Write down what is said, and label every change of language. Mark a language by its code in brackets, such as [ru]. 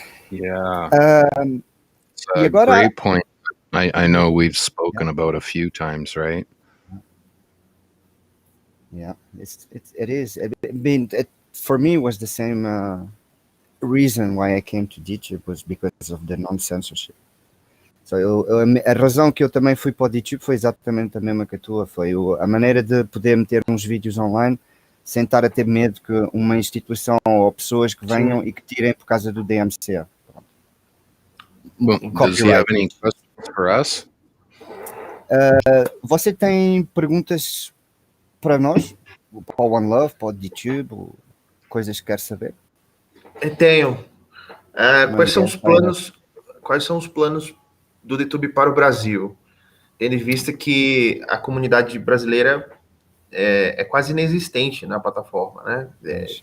[en] Yeah. It's a great point. I know we've spoken about a few times, right? Yeah, it is. For me, it was the same reason why I came to DTube was because of the non-censorship. [pt] So a razão que eu também fui para o DTube foi exatamente a mesma que a tua, foi a maneira de poder meter uns vídeos online sem estar a ter medo que uma instituição ou pessoas que venham e que tirem por causa do DMCA. [en] Well, does he have any questions for us? [pt] Você tem perguntas para nós? Para o One Love, para o DTube? Coisas que quer saber? Tenho. Quais são os planos do DTube para o Brasil? Tendo em vista que a comunidade brasileira é quase inexistente na plataforma, né?